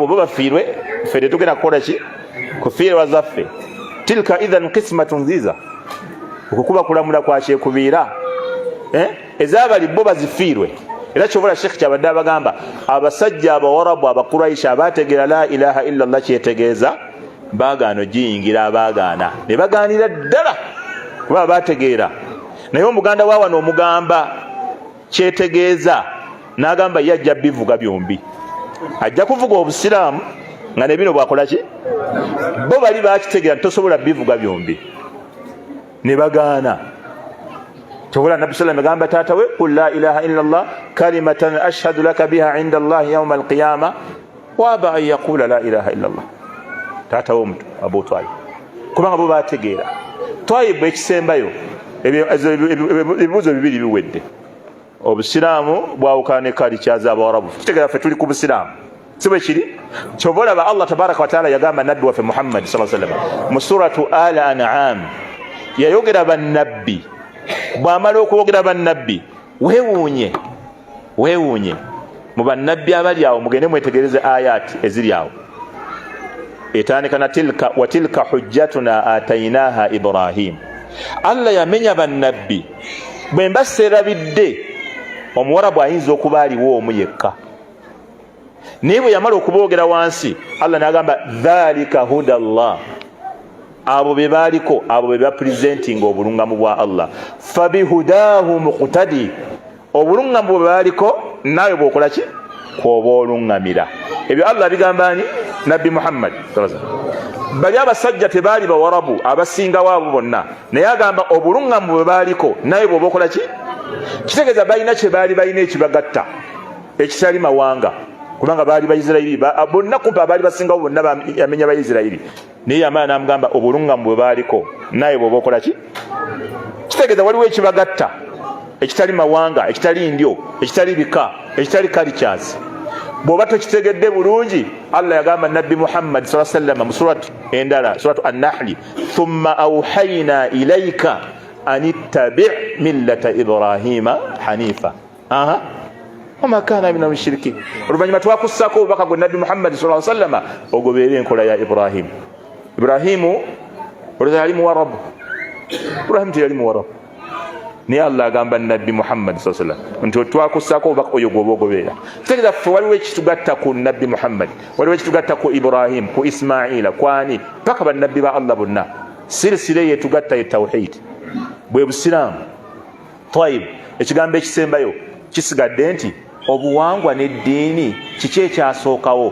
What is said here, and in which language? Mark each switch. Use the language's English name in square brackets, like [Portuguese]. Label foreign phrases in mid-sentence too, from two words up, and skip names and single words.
[Ganda] bo bafiirwe ffe tetugenda kukola ki kufiirwa zaffe [Arabic] تلك إذن قسمة ضيزى [Ganda] okukuba kulamula kwa kyekubiira ezaabali bo bazifiirwe era kyobola Sheikh kyabadde abagamba abasajja Abawarabu Abaquraisha abategeera [Arabic] لا إله إلا الله [Ganda] kyetegeeza baagaano giyingira abaagaana ne bagaanira ddala kuba bategeera naye omuganda wa wano omugamba kyetegeeza n'agamba ye ajja bivuga byombi ajja kuvuga obusiraamu nga ne bino bwakola ki bo bali bakitegeera tosobola bivuga byombi ne bagaana kyobola Nabbi sallam agamba taata we [Arabic] قل لا إله إلا الله كلمة أشهد لك بها عند الله يوم القيامة وأبى أن يقول لا إله إلا الله [Ganda] taata we omuto Abu Talib kubanga bo bategeera. Twayibu ekisembayo ebibuuzo bibiri biwedde obusiraamu bwawukana ne culture z'Abawarabu kitegeera ffe tuli ku busiraamu si bwe kiri kyobola ba Allah [Arabic] تبارك وتعالى [Ganda] yagamba nabbi waffe Muhammad [Arabic] صلى الله عليه وسلم [Ganda] mu [Arabic] سورة الأنعام [Ganda] yayogera bannabbi bw'amala okwogera bannabbi weewuunye mu bannabbi abali awo mugende mwetegereze ayati eziri awo etandika na [Arabic] تلك حجتنا آتيناها إبراهيم. [Ganda] Allah yamenya bannabbi bwe mbaserabidde omuwarabu ayinza okuba aliwo omu yekka naye bwe yamala okuboogera wansi Allah n'agamba [Arabic] ذلك هدى الله [Ganda] abo be baaliko abo be bapresentinga obulungamu bwa Allah [Arabic] فبهداهم اقتده [Ganda] obulungamu bwe baaliko nawe bw'okola ki kwoba olungamira. Ebyo Allah bigambani Nabbi Muhammad [Arabic] صلى الله عليه وسلم. [Ganda] Bali abasajja tebaali Bawarabu abasinga waabo bonna naye agamba obulungamu bwe baaliko nawe bw'oba okola ki kitegeeza balina kye baali balina ekibagatta ekitali mawanga, kubanga baali Baisirayiri bonna, kumpa abaali basingawo bonna yamenya Baisirayiri, naye yamala n'amugamba obulungamu bwe baaliko naye bw'oba okola ki? Kitegeeza waliwo ekibagatta ekitali mawanga, ekitali ndyo, ekitali bika, ekitali cultures. Bw'oba tokitegedde bulungi, Allah yagamba Nabbi Muhammad [Arabic] صلى الله عليه وسلم [Ganda] mu suratu endala, [Arabic] سورة النحل, ثم أوحينا إليك أن اتبع ملة إبراهيم حنيفا وما كان من المشركين. [Ganda] Oluvannyuma twakussako obubaka gwe Nabbi Muhammad [Arabic] صلى الله عليه وسلم [Ganda] ogoberere enkola ya Ibrahimu. Ibrahimu olowooza yali Muwarabu? Ibrahimu teyali Muwarabu, naye Allah agamba Nabbi Muhammad [Arabic] صلى الله عليه وسلم [Ganda] nti twakussako obubaka oyo gwoba ogoberera. Kitegeeza ffe waliwo ekitugatta ku Nabbi Muhammad, waliwo ekitugatta ku Ibrahim, ku Ismaila, kwani paka bannabbi ba Allah bonna. Sirisire yetugatta ye tawhid, bwe busiraamu. Tayib, ekigambo ekisembayo kisigadde nti obuwangwa n'eddiini kiki ekyasookawo?